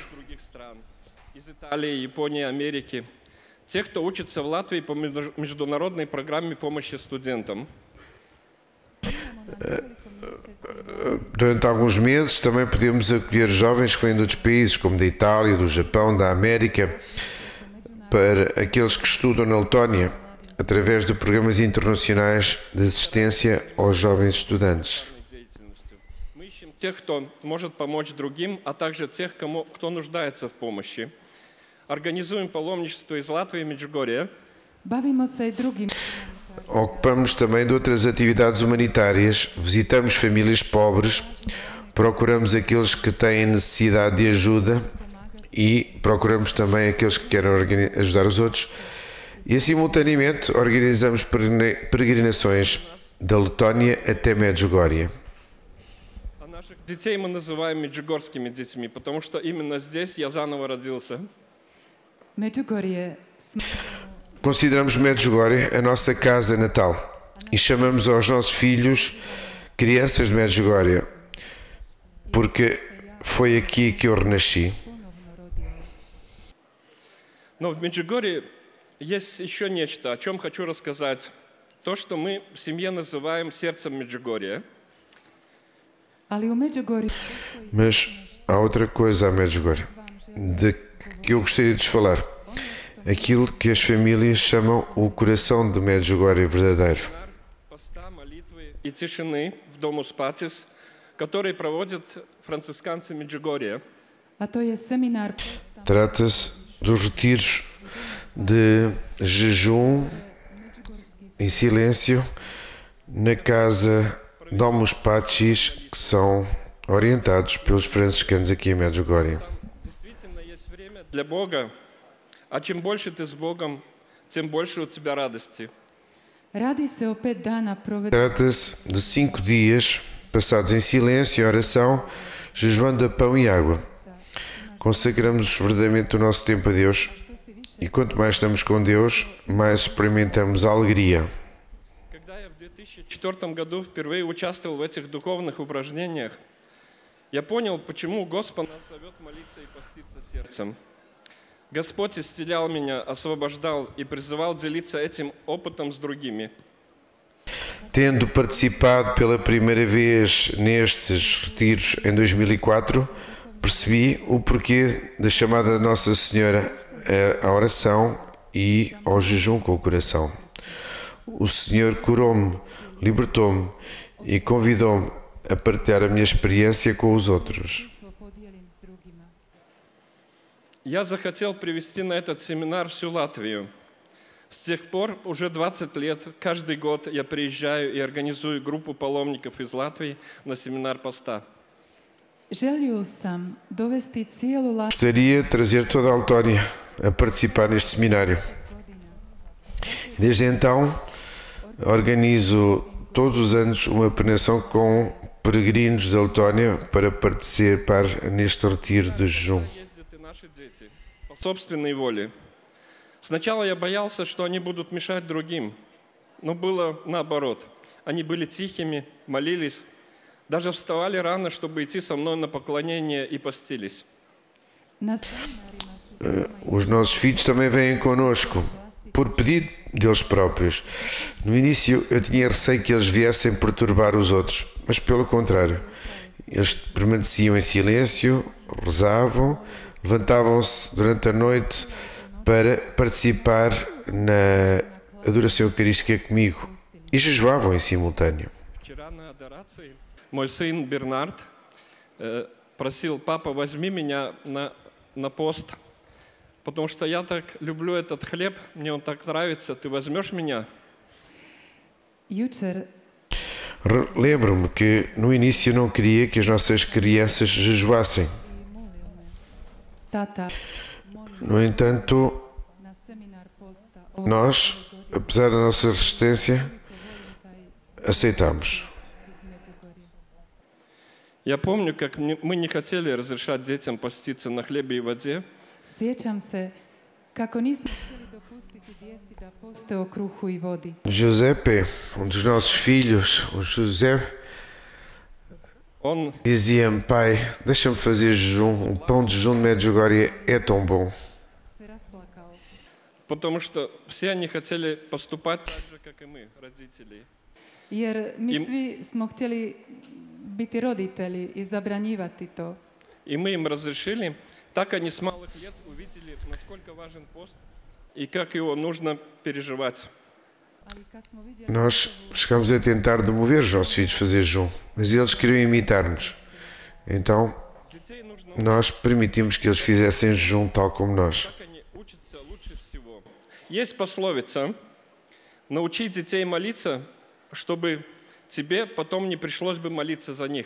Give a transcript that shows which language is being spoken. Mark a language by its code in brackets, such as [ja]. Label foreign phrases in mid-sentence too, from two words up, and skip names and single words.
[ru] Других стран, из Италии, Японии, Америки. Те, кто учится в Латвии по международной программе помощи студентам. [pt] Durante alguns meses também podemos acolher jovens que vêm de outros países, como da Itália, do Japão, da América, para aqueles que estudam na Letónia, através de programas internacionais de assistência aos jovens estudantes. [ru] Мы ищем тех, кто может помочь другим, а также тех, кто нуждается в помощи. Организуем паломничество из Латвии и Меджугорья. [hr] bavimo se i drugim [pt] Ocupamos também de outras atividades humanitárias, visitamos famílias pobres, procuramos aqueles que têm necessidade de ajuda e procuramos também aqueles que querem ajudar os outros. E, simultaneamente, organizamos peregrinações da Letónia até Medjugorje. [ru] А наших детей мы называем меджугорскими детьми, потому что именно здесь я заново родился. [hr] Međugorje [pt] consideramos Medjugorje a nossa casa natal e chamamos aos nossos filhos crianças de Medjugorje, porque foi aqui que eu renasci. [ru] Но в Меджугорье есть еще нечто, о чем хочу рассказать. То, что мы в семье называем сердцем Меджугорья. [hr] Ali u Međugorju [pt] Mas há outra coisa a Medjugorje de que eu gostaria de vos falar. Aquilo que as famílias chamam o coração de Medjugorje verdadeiro. [ru] Поста, молитвы и тишины в Domus Pacis, который проводят францисканцы Меджугорья. [hr] a to je seminar posta [pt] Trata-se dos retiros de jejum em silêncio na casa Domus Pacis, que são orientados pelos franciscanos aqui em Medjugorje. [ru] Действительно есть время для Бога, а чем больше ты с Богом, тем больше у тебя радости. [hr] Radi se o 5 dana provedenih [pt] Trata-se de 5 dias passados em silêncio e oração, jejuando a pão e água. Consagramos verdadeiramente o nosso tempo a Deus e quanto mais estamos com Deus, mais experimentamos a alegria. [ru] Когда я в 2004 году впервые участвовал в этих духовных упражнениях, я понял, почему Господь нас зовет молиться и поститься сердцем. Господь исцелял меня, освобождал и призывал делиться этим опытом с другими. [pt] Tendo participado pela primeira vez nestes retiros em 2004, percebi o porquê da chamada de Nossa Senhora à oração e ao jejum com o coração. O Senhor curou-me, libertou-me e convidou-me a partilhar a minha experiência com os outros. [hr] podijelim s drugima. [ru] Я захотел привести на этот семинар всю Латвию. С тех пор, уже 20 лет, каждый год я приезжаю и организую группу паломников из Латвии на семинар поста. [hr] Želio sam dovesti cijelu Latviju [pt] Gostaria de trazer toda a Letónia a participar neste seminário. Desde então, organizo todos os anos uma peregrinação com peregrinos da Letónia para participar neste retiro de jejum. [ru] Ездят и наши дети по собственной воле. Сначала я боялся, что они будут мешать другим, но было наоборот. Они были tихими, молились, даже вставали рано, чтобы идти со mной на поклонение и постились. [hr] na seminarima su [pt] Os nossos filhos também vêm connosco, por pedido deles próprios. No início eu tinha receio que eles viessem perturbar os outros, mas pelo contrário, eles permaneciam em silêncio, rezavam, levantavam-se durante a noite para participar na adoração eucarística comigo e jejuavam em simultâneo. [ru] Вчера на адорации мой сын Бернард просил: папа, возьми меня на пост, потому что я так люблю этот хлеб, мне он так nравится, ты возьмешь меня? [hr] Jučer [pt] Lembro-me que no início não queria que as nossas crianças jejuassem. [hr] tata [pt] No entanto, [hr] na seminar posta [pt] nós, apesar da nossa resistência, aceitamos. [hr] iz Međugorja. [ru] Я помню, как мы не хотели разрешать детям поститься на хлебе и воде, [hr] Sjećam se kako nismo htjeli dopustiti djeci da poste o kruhu i vodi. Giuseppe, [pt] dos nossos filhos, o José, [ru] он [pt] dizia-me: pai, deixa-me fazer jejum, o pão de jejum de Medjugorje é tão bom. [hr] Se rasplakao, [ru] потому что все они хотели поступать так же, как и мы, родители. [hr] jer mi Im- svi smo htjeli biti roditelji i zabranjivati to. [ru] И мы им разрешили. Так они с малых лет увидели, насколько важен пост и как его нужно переживать. [hr] Ali kad smo vidjeli [pt] Nós chegamos a tentar demover os nossos filhos a fazer jejum, mas eles queriam imitar-nos. Então, [ru] Детей нужно [pt] nós permitimos que eles fizessem jejum tal como nós. [ru] как они учатся лучше всего. Есть пословица: научи детей молиться, чтобы тебе потом не пришлось бы молиться за них.